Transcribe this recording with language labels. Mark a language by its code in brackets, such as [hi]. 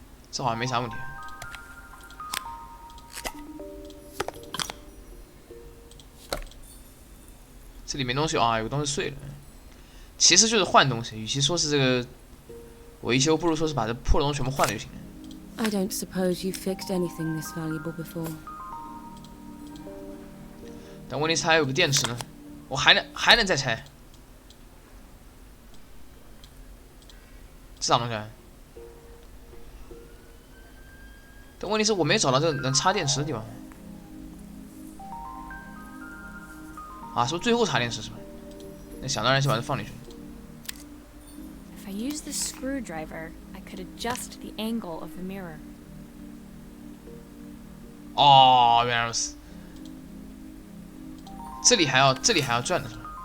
[zh] 这好像没啥问题。这里面东西啊，有个东西碎了，其实就是换东西。与其说是这个维修，不如说是把这破的东西全部换了就行了。 [en] I don't suppose you've fixed anything this valuable before. [zh] 但问题是还有个电池呢，我还能再拆。这啥东西啊？但问题是我没找到这个能插电池的地方。啊，是不是最后插电池是吧？那想当然先把它放进去。 [en] If I use the screwdriver, I could adjust the angle of the mirror. [zh] 哦，原来如此。这里还要转的是吧？